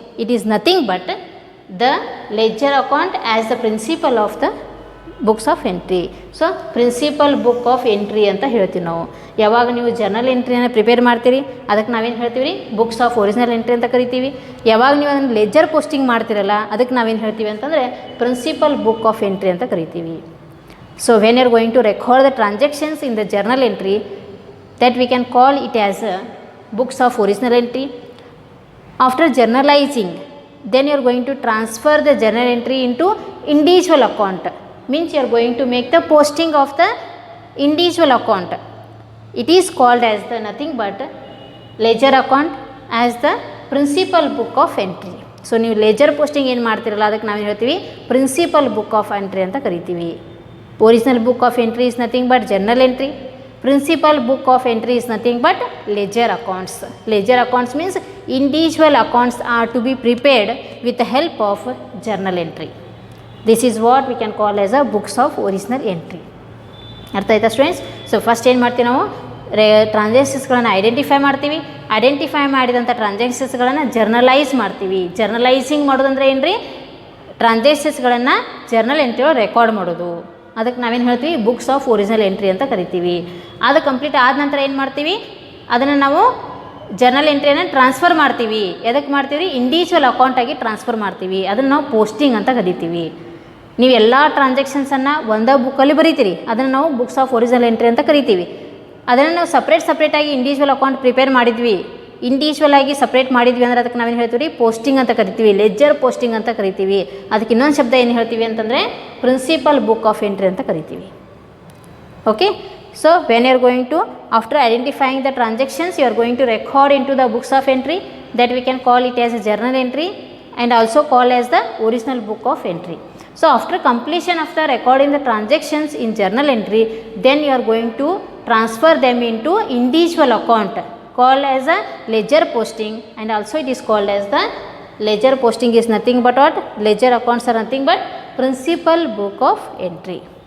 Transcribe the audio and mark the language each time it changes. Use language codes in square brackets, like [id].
[en] It is nothing but the ledger account as the principal of the books of entry. [kn] So principal book of entry ಅಂತ ಹೇಳ್ತೀವಿ ನಾವು. ಯಾವಾಗ ನೀವು journal ಎಂಟ್ರಿಯನ್ನು prepare ಮಾಡ್ತೀರಿ ಅದಕ್ಕೆ ನಾವೇನು ಹೇಳ್ತೀವಿ ರೀ, ಬುಕ್ಸ್ ಆಫ್ ಒರಿಜಿನಲ್ ಎಂಟ್ರಿ ಅಂತ ಕರಿತೀವಿ. ಯಾವಾಗ ನೀವು ಅದನ್ನು ಲೆಜರ್ ಪೋಸ್ಟಿಂಗ್ ಮಾಡ್ತಿರಲ್ಲ ಅದಕ್ಕೆ ನಾವೇನು ಹೇಳ್ತೀವಿ ಅಂತಂದರೆ ಪ್ರಿನ್ಸಿಪಲ್ ಬುಕ್ ಆಫ್ ಎಂಟ್ರಿ ಅಂತ ಕರಿತೀವಿ. [en] So when you are going to record the transactions in the journal entry, that we can call it as books of original entry. After journalizing, then you are going to transfer the journal entry into individual account. Means you are going to make the posting of the individual account. It is called as the nothing but ledger account as the principal book of entry. [kn] So ನೀವು leisure posting ಏನು ಮಾಡ್ತಿರಲ್ಲ ಅದಕ್ಕೆ ನಾವೇನು ಹೇಳ್ತೀವಿ, principal book of entry ಅಂತ ಕರಿತೀವಿ. [en] Original book of entry is nothing but journal entry. Principal book of entry is nothing but ledger accounts. Ledger accounts means individual accounts are to be prepared with the help of journal entry. This is what we can call as a books of original entry. [kn] ಅರ್ಥ ಆಯ್ತಾ students? So first ಏನು ಮಾಡ್ತೀವಿ ನಾವು, ಟ್ರಾನ್ಸಾಕ್ಷನ್ಸ್ಗಳನ್ನು identify ಮಾಡ್ತೀವಿ. Identify ಮಾಡಿದಂಥ ಟ್ರಾನ್ಸಾಕ್ಷನ್ಸ್ಗಳನ್ನು journalise ಮಾಡ್ತೀವಿ. Journalising ಮಾಡೋದಂದ್ರೆ ಏನು ರೀ, ಟ್ರಾನ್ಸಾಕ್ಷನ್ಸ್ಗಳನ್ನು ಜರ್ನಲ್ ಎಂಟ್ರಿ ಒಳಗೆ ರೆಕಾರ್ಡ್ ಮಾಡೋದು. ಅದಕ್ಕೆ ನಾವೇನು ಹೇಳ್ತೀವಿ, ಬುಕ್ಸ್ ಆಫ್ ಒರಿಜಿನಲ್ ಎಂಟ್ರಿ ಅಂತ ಕರಿತೀವಿ. ಅದು ಕಂಪ್ಲೀಟ್ ಆದ ನಂತರ ಏನು ಮಾಡ್ತೀವಿ, ಅದನ್ನು ನಾವು ಜರ್ನಲ್ ಎಂಟ್ರಿಯನ್ನು ಟ್ರಾನ್ಸ್ಫರ್ ಮಾಡ್ತೀವಿ. ಎದಕ್ಕೆ ಮಾಡ್ತೀವಿ, ಇಂಡಿವಿಜುವಲ್ ಅಕೌಂಟಾಗಿ ಟ್ರಾನ್ಸ್ಫರ್ ಮಾಡ್ತೀವಿ. ಅದನ್ನು ನಾವು ಪೋಸ್ಟಿಂಗ್ ಅಂತ ಕರಿತೀವಿ. ನೀವು ಎಲ್ಲ ಟ್ರಾನ್ಸಾಕ್ಷನ್ಸನ್ನು ಒಂದೇ ಬುಕ್ಕಲ್ಲಿ ಬರೀತೀರಿ, ಅದನ್ನು ನಾವು ಬುಕ್ಸ್ ಆಫ್ ಒರಿಜಿನಲ್ ಎಂಟ್ರಿ ಅಂತ ಕರಿತೀವಿ. ಅದನ್ನು ನಾವು ಸಪ್ರೇಟಾಗಿ ಇಂಡಿವಿಜುವಲ್ ಅಕೌಂಟ್ ಪ್ರಿಪೇರ್ ಮಾಡಿದ್ವಿ, ಇಂಡಿವಿಜುವಲ್ ಆಗಿ ಸಪ್ರೇಟ್ ಮಾಡಿದ್ವಿ ಅಂದರೆ ಅದಕ್ಕೆ ನಾವೇನು ಹೇಳ್ತೀವಿ, ಪೋಸ್ಟಿಂಗ್ ಅಂತ ಕರಿತೀವಿ, ಲೆಜರ್ ಪೋಸ್ಟಿಂಗ್ ಅಂತ ಕರಿತೀವಿ. ಅದಕ್ಕೆ ಇನ್ನೊಂದು ಶಬ್ದ ಏನು ಹೇಳ್ತೀವಿ ಅಂತಂದರೆ ಪ್ರಿನ್ಸಿಪಲ್ ಬುಕ್ ಆಫ್ ಎಂಟ್ರಿ ಅಂತ ಕರಿತೀವಿ. [en] Okay, so when you are going to, after identifying the transactions, you are going to record into the books of entry, that we can call it as a journal entry and also call as the original book of entry. So after completion of the recording the transactions in journal entry, then you are going to transfer them into individual account called as a ledger posting, and also it is called as the ledger posting is nothing but what, ledger accounts are nothing but principal book of entry.